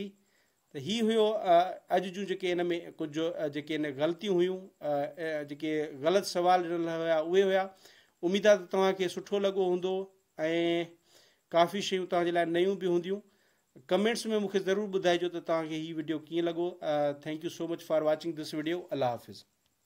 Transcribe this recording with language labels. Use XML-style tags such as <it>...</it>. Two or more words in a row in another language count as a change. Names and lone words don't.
<sd>त ही हुयो अॼु जूं जेके हिन में कुझु जेके हिन ग़लतियूं हुयूं, जेके ग़लति सुवाल ॾिनल हुया उहे हुया। उमेद आहे त तव्हांखे सुठो लॻो हूंदो ऐं काफ़ी शयूं तव्हांजे लाइ नयूं बि हूंदियूं। कमेंट्स में मूंखे ज़रूरु ॿुधाइजो त तव्हांखे हीउ वीडियो कीअं लॻो।</sd> <en>thank you so much for watching this video.</en> <sd>अल्लाह हाफ़िज़।</sd>